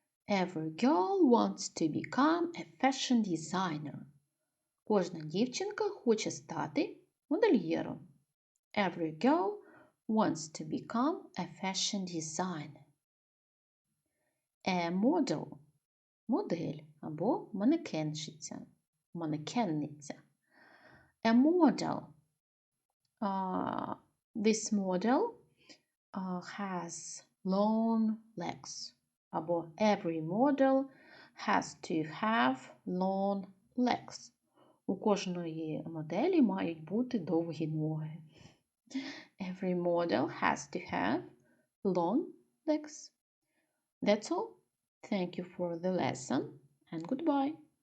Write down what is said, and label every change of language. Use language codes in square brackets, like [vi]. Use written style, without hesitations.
[en] Every girl wants to become a fashion designer. [uk] Кожна дівчинка хоче стати модельєром. [en] Every girl wants to become a fashion designer. A model. [uk] Модель або манекенщиця. Манекенниця. [en] A model. This model has long legs. [uk] Або [en] every model has to have long legs. [uk] У кожної моделі мають бути довгі ноги. [en] Every model has to have long legs. That's all. Thank you for the lesson and goodbye.